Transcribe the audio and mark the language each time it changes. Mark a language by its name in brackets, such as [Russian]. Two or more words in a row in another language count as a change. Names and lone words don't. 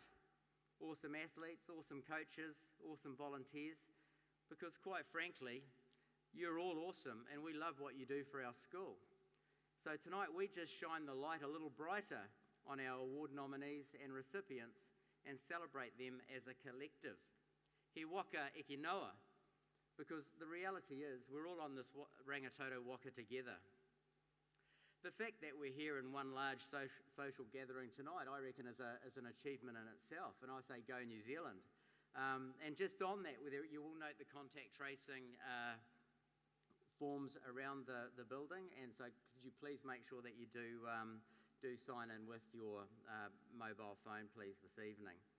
[English] Awesome athletes, awesome coaches, awesome volunteers, because quite frankly, you're all awesome and we love what you do for our school. So tonight we just shine the light a little brighter on our award nominees and recipients and celebrate them as a collective. [Māori] He waka eke noa, [English] because the reality is we're all on this Rangitoto waka together. The fact that we're here in one large social gathering tonight, I reckon, is an achievement in itself, and I say go New Zealand. And just on that, you will note the contact tracing forms around the building, and so could you please make sure that you do sign in with your mobile phone, please, this evening.